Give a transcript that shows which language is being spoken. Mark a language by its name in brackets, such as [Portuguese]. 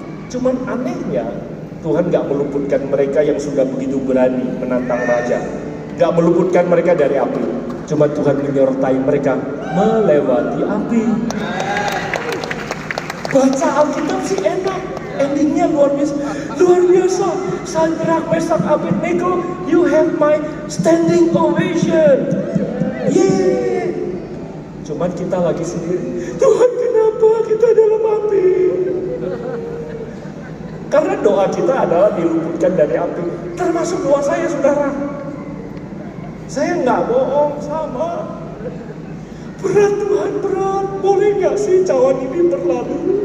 [Indonesian] Cuman anehnya Tuhan gak meluputkan mereka yang sudah begitu berani menantang raja. Gak meluputkan mereka dari api. Cuma Tuhan menyertai mereka melewati api. Baca Alkitab sih enak, endingnya luar biasa. Luar biasa. [English] Sadrak, Mesak, Abednego, you have my standing ovation. [Indonesian] Yeay. Cuman kita lagi sendiri. Tuhan, kenapa kita dalam api? Karena doa kita adalah diluputkan dari api. Termasuk doa saya, saudara. Saya nggak bohong sama. Berat Tuhan, berat. Boleh nggak sih cawan ini berlalu?